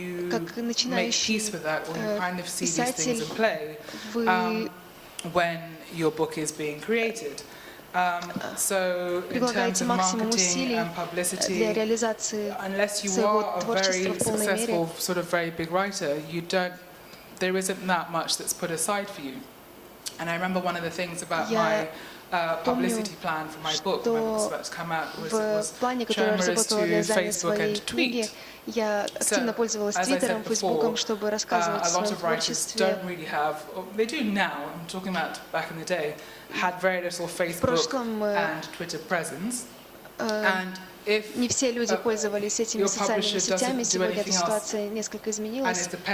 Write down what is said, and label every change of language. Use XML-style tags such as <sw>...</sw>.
<ru>Как начинающий писатель, вы прилагаете максимум усилий для реализации своего творчества в полной мере.</ru> <en>There isn't that much that's put aside for you. And I remember one of the things about my publicity plan for my book, when it was about to come out, was journalists to Facebook and tweet.</en> <ru>Я активно пользовалась Твиттером, Фейсбуком, чтобы рассказывать о своем творчестве.</ru> <en>Don't really have, they do now, I'm talking about back in the day, had very little Facebook and Twitter presence. And if</en> <ru>не все люди пользовались этими социальными сетями, сегодня эта ситуация несколько изменилась.</ru>